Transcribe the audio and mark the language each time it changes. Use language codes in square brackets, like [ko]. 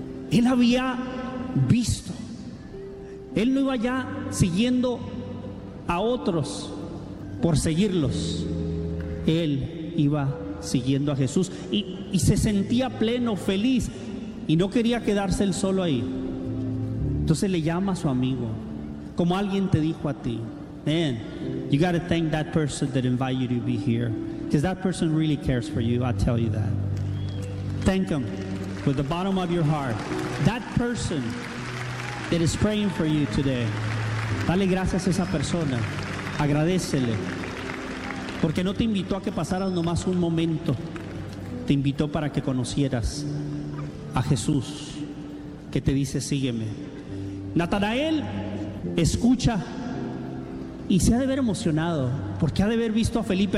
[es] Él había visto. Él no iba ya siguiendo a otros por seguirlos. Él iba siguiendo a Jesús y se sentía pleno, feliz, y no quería quedarse él solo ahí. Entonces le llama a su amigo, como alguien te dijo a ti. [en] Man, you got to thank that person that invited you to be here, because that person really cares for you. I tell you that. Thank them with the bottom of your heart. That person that is praying for you today. [es] Dale gracias a esa persona. Agradécele. Porque no te invitó a que pasaras nomás un momento. Te invitó para que conocieras a Jesús, que te dice, sígueme. Natanael escucha y se ha de haber emocionado, porque ha de haber visto a Felipe.